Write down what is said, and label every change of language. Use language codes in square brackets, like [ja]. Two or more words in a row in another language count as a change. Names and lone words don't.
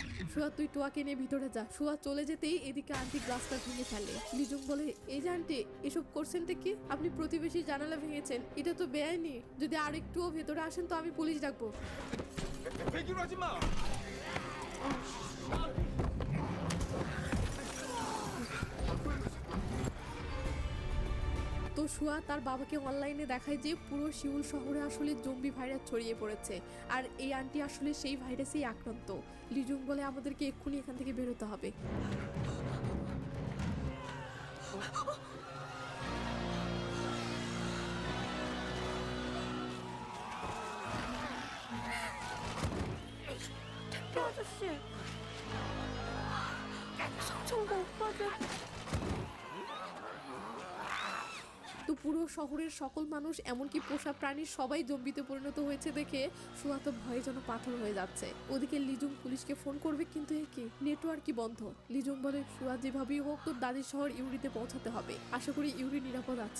[bn] সুয়া তুই টোয়াকে নিয়ে ভিতরে যা। সুয়া চলে যেতেই এদিকে আন্টি গ্লাসটা ভেঙে ফেলে। লিজুং বলে এই যে আন্টি এসব করছেনটা কি? আপনি প্রতিবেশী জানালা ভেঙেছেন, এটা তো বেআইনি। যদি আর একটুও ভেতরে আসেন তো আমি পুলিশ ডাকবো। [ko] 배기로 하지 마. [bn] তো সুয়া তার বাবাকে অনলাইনে দেখায় যে পুরো সিউল শহরে আসলে জম্বি ভাইরাস ছড়িয়ে পড়েছে, আর এই আন্টি আসলে সেই ভাইরাসেই আক্রান্ত। লিজুং বলে আমাদেরকে এক্ষুনি এখান থেকে বেরোতে হবে। [ko] 택배 아저씨, 성청과 오빠들. [bn] তো পুরো শহরের সকল মানুষ এমনকি পোষা প্রাণীর সবাই জম্বিতে পরিণত হয়েছে দেখে সুয়া তো ভয়ে যেন পাথর হয়ে যাচ্ছে। ওদিকে লিজুং পুলিশকে ফোন করবে, কিন্তু এ কি নেটওয়ার্কই বন্ধ। লিজুং বলে সুয়া যেভাবেই হোক তোর দাদির শহর ইউরিতে পৌঁছাতে হবে, আশা করি ইউরি নিরাপদ আছে।